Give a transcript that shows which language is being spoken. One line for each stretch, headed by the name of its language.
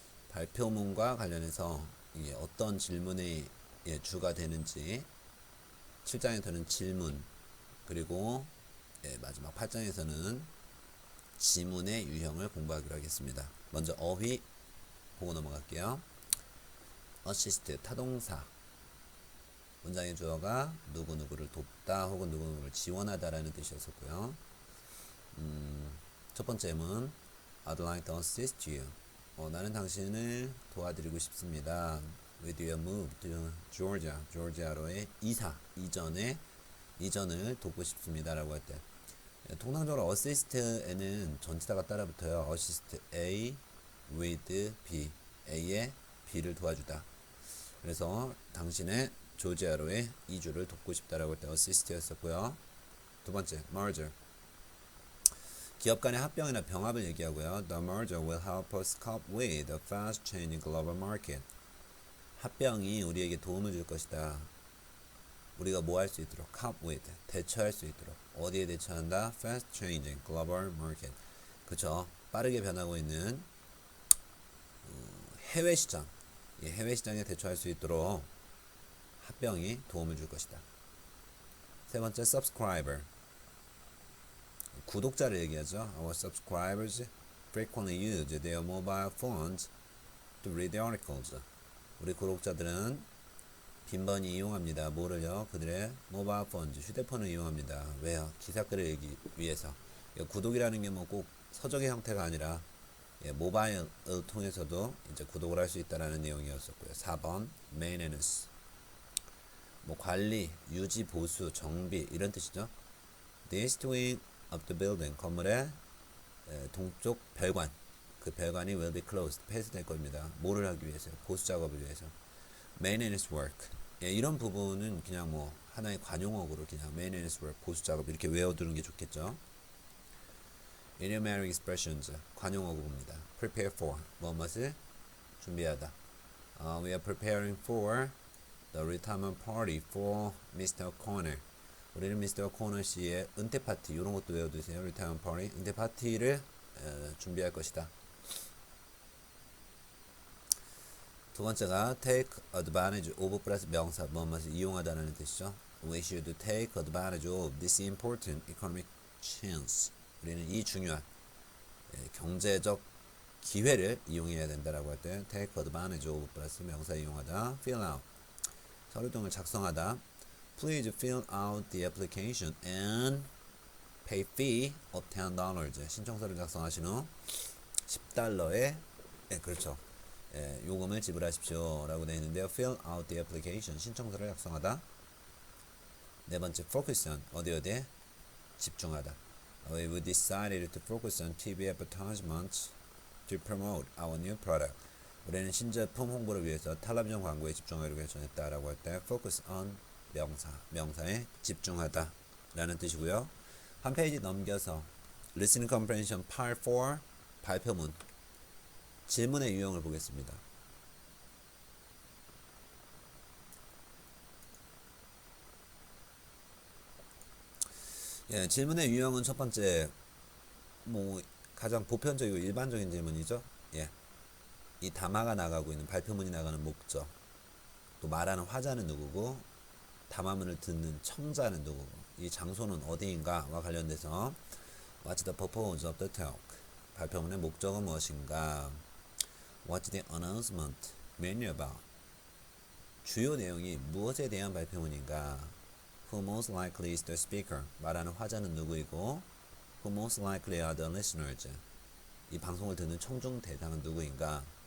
Korean: 발표문과 관련해서 이게 어떤 질문이 주가 되는지 7장에서는 질문 그리고 마지막 8장에서는 지문의 유형을 공부하기로 하겠습니다. 먼저 어휘 보고 넘어갈게요. assist 타동사 문장의 주어가 누구누구를 돕다 혹은 누구누구를 지원하다라는 뜻이었었고요.
English: 첫 번째는 I'd like to assist you.
Korean: 나는 당신을 도와드리고 싶습니다.
English: With your move to Georgia,
Korean: 조지아로의 이전을 돕고 싶습니다라고 할 때, 통상적으로 assist에는 전치사가 따라붙어요.
English: assist A with B,
Korean: A의 B를 도와주다. 그래서 당신의 조지아로의 이주를 돕고 싶다라고 할 때 assist였었고요. 두 번째, merger. 기업 간의 합병이나 병합을 얘기하고요.
English: The merger will help us cope with the fast-changing global market.
Korean: 합병이 우리에게 도움을 줄 것이다. 우리가 뭐 할 수 있도록 cope with, 대처할 수 있도록. 어디에 대처한다?
English: fast-changing global market.
Korean: 그쵸? 빠르게 변하고 있는 해외 시장. 이 해외 시장에 대처할 수 있도록 합병이 도움을 줄 것이다. 세 번째, subscriber. 구독자를 얘기하죠.
English: Our subscribers frequently use their mobile phones to read the articles.
Korean: 우리 구독자들은 빈번히 이용합니다. 뭐를요? 그들의 모바일 폰, 휴대폰을 이용합니다. 왜요? 기사글을 읽기 위해서. 구독이라는 게 뭐 꼭 서적의 형태가 아니라 모바일을 통해서도 이제 구독을 할 수 있다라는 내용이었었고요. 4번 maintenance. 뭐 관리, 유지, 보수, 정비 이런 뜻이죠.
English: The east wing of the building,
Korean: 건물의 동쪽 별관, 그 별관이
English: will be closed,
Korean: 폐쇄될 겁니다. 뭐를 하기 위해서요? 보수 작업을 위해서. maintenance work. 이런 부분은 그냥 뭐 하나의 관용어구로 그냥 maintenance work, 보수 작업 이렇게 외워두는 게 좋겠죠.
English: idiomatic expressions,
Korean: 관용어구입니다. prepare for, 무엇을 준비하다.
English: We are preparing for the retirement party for Mr. Connor.
Korean: 우리는 미스터 코너 씨의 은퇴 파티 이런 것도 외워두세요. 리타이먼트 파티, 은퇴 파티를 준비할 것이다. 두 번째가 take advantage of 플러스 명사 뭐뭐을 이용하다는 뜻이죠.
English: We should take advantage of this important economic chance.
Korean: 우리는 이 중요한 경제적 기회를 이용해야 된다라고 할 때 take advantage of 플러스 명사 이용하다. fill out 서류 등을 작성하다.
English: Please fill out the application and pay fee of $10.
Korean: 신청서를 작성하신 후 $10의 그렇죠. 요금을 지불하십시오 라고 되어 있는데요. Fill out the application 신청서를 작성하다. 네 번째 focus on 어디에 집중하다.
English: We decided to focus on TV advertisements to promote our new product.
Korean: 우리는 신제품 홍보를 위해서 텔레비전 광고에 집중하기로 결정했다라고 할 때 focus on 명사에 집중하다 라는 뜻이고요. 한 페이지 넘겨서 Listening Comprehension Part 4 발표문 질문의 유형을 보겠습니다. 질문의 유형은 첫 번째 뭐 가장 보편적이고 일반적인 질문이죠. 이 담화가 나가고 있는 발표문이 나가는 목적, 또 말하는 화자는 누구고 담화문을 듣는 청자는 누구고 이 장소는 어디인가와 관련돼서
English: What's the purpose of the talk?
Korean: 발표문의 목적은 무엇인가?
English: What's the announcement mainly about?
Korean: 주요 내용이 무엇에 대한 발표문인가?
English: Who most likely is the speaker?
Korean: 말하는 화자는 누구이고
English: Who most likely are the listeners?
Korean: 이 방송을 듣는 청중 대상은 누구인가?